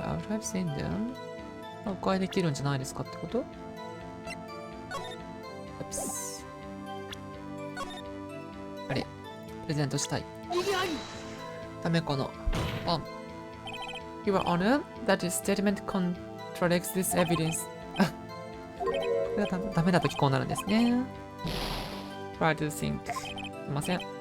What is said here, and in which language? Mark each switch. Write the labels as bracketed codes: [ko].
[en] I've seen them. [ja] 迂回できるんじゃないですかってこと？あれ、プレゼントしたい。ダメかな。 [en] Your Honor, that statement contradicts this evidence. [ja] これがダメだとこうなるんですね。 [en] Try to think. [ja] すいません。